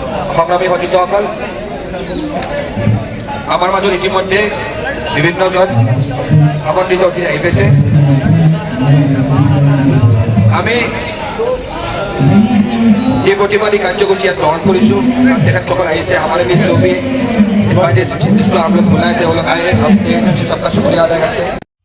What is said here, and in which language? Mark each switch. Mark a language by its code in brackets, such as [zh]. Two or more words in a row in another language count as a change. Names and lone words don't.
[as] সংগ্ৰামী সতীৰ্থসকল, আমাৰ মাজত ইতিমধ্যে বিভিন্নজন আমন্ত্ৰিত অতিথি আহি পাইছে। আমি যে প্ৰতিবাদী কাৰ্যসূচী ইয়াত গ্ৰহণ কৰিছোঁ, তেখেতসকল আহিছে। [hi] আমাৰ बीच जो भी इन्वाइटेड जिसको आप लोग बुलाए थे वो लोग आए, हम सबका शुक्रिया अदा करते हैं।